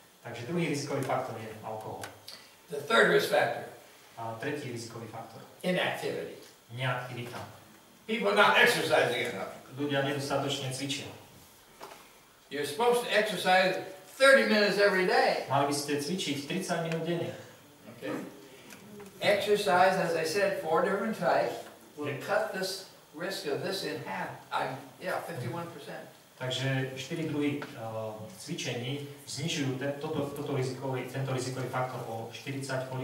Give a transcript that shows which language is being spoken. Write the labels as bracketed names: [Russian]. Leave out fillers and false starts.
[Slovak] Takže druhý rizikový faktor je alkohol. [English] The third risk factor. [Slovak] Tretí rizikový faktor. [English] Inactivity. [Slovak] Neaktivita. [English] People not exercising enough. [Slovak] Ľudia nedostatočne cvičia. [English] You're supposed to exercise 30 minutes every day. [Slovak] Mali by ste cvičiť 30 minút denne. [English] Okay. Exercise, as I said, 4 different types will cut this risk of this in half. 51%. [Slovak] Takže 4 druhy cvičení znižujú tento rizikový faktor o 41%.